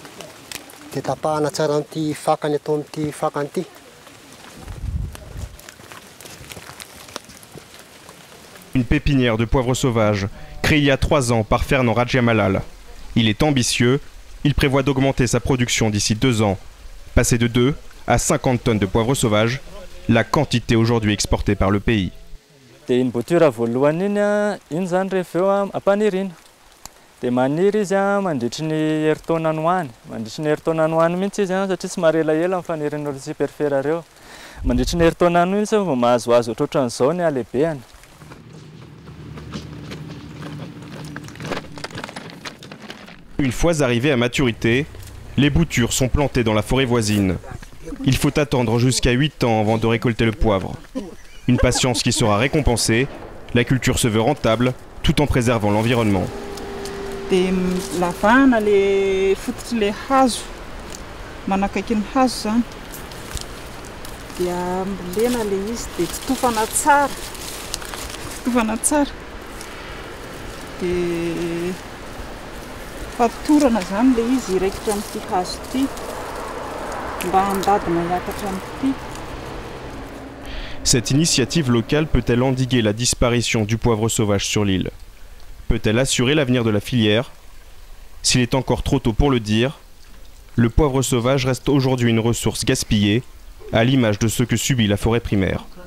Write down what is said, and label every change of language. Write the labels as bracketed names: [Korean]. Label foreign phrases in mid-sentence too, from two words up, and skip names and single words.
[French] Une pépinière de poivre sauvage, créée il y a 3 ans par Fernand Rajamalal. Il est ambitieux, il prévoit d'augmenter sa production d'ici 2 ans. Passer de 2 à 50 tonnes de poivre sauvage, la quantité aujourd'hui exportée par le pays. [Malagasy] Dia iny boatura voalohany iny zany rehefa eo ampanirina. Dia maniry izy mandritry ny herintaona any ho any. Mandritry ny herintaona any ho any mihitsy izy satria tsy marelaela amin'ny fanirin'ireo Tsiperfer ireo. Mandritry ny herintaona any izy vao mahazoazo ohatran'izao ny halehibeny. [French] Une fois arrivées à maturité, les boutures sont plantées dans la forêt voisine. Il faut attendre jusqu'à 8 ans avant de récolter le poivre. Une patience qui sera récompensée, la culture se veut rentable tout en préservant l'environnement. [Malagasy] Dia lavana le fototry le hazo manakaiky ny hazo zany dia ambolena le izy dia tofana tsara dia fatorana zany le izy iraikitra amin'ity hazo ity mba handadina hiakatra amin'ity. [French] Cette initiative locale peut-elle endiguer la disparition du poivre sauvage sur l'île? Peut-elle assurer l'avenir de la filière? S'il est encore trop tôt pour le dire, le poivre sauvage reste aujourd'hui une ressource gaspillée, à l'image de ce que subit la forêt primaire.